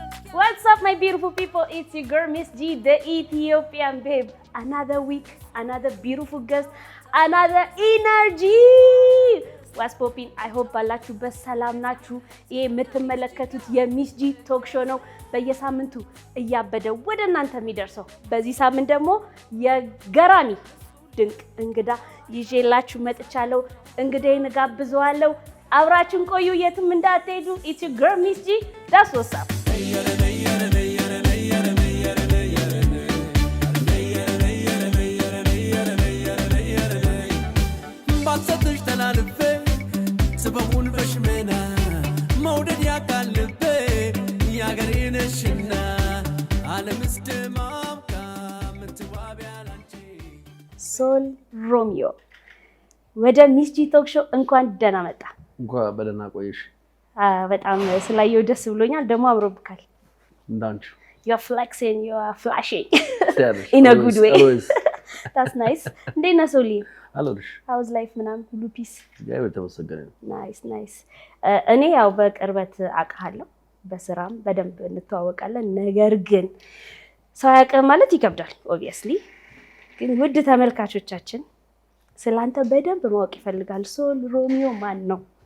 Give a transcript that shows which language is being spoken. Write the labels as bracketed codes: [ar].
[en] What's up, my beautiful people? It's your girl, Miss G, the Ethiopian babe. Another week, another beautiful guest, another energy. What's popping? I hope [am] ባላችሁበት ሰላም ናችሁ። ይሄ የምትመለከቱት የሚስ ጂ ቶክ ሾው ነው። በየሳምንቱ እያበደ ወደ እናንተ የሚደርሰው። በዚህ ሳምንት ደግሞ የገራሚ ድንቅ እንግዳ ይዤላችሁ መጥቻለሁ። እንግዳዬን ጋብዘዋለሁ። አብራችሁን ቆዩ፣ የትም እንዳትሄዱ። [en] It's your girl, Miss G. That's what's up. [am] ባትሰጥሽ ተላልፌ ስበቡን በሽመና መውደድ ያቃልቤ ያገሬ ነሽና ዓለምስ ደማምቃ ምትዋቢያ ላንቺ ሶል ሮሚዮ ወደ ሚስ ጂ ቶክ ሾው እንኳን ደህና መጣ። እንኳን በደህና ቆየሽ። በጣም ስላየው ደስ ብሎኛል። ደግሞ አምሮብካል። እንዳንቺ [en] you are flexing, you are flashing in a good way. That's nice. [am] እንዴት ነህ ሶሊ? አለሁልሽ። [en] how's life [am] ምናምን ሁሉ [en] ፒስ? [am] እግዚአብሔር ተመሰገነ። ናይስ። እኔ ያው በቅርበት አውቃለሁ፣ በስራም በደንብ እንተዋወቃለን። ነገር ግን ሰው ያውቅህ ማለት ይከብዳል obviously። ግን ውድ ተመልካቾቻችን ስላንተ በደንብ ማወቅ ይፈልጋል። ሶል ሮሚዮ ማን ነው?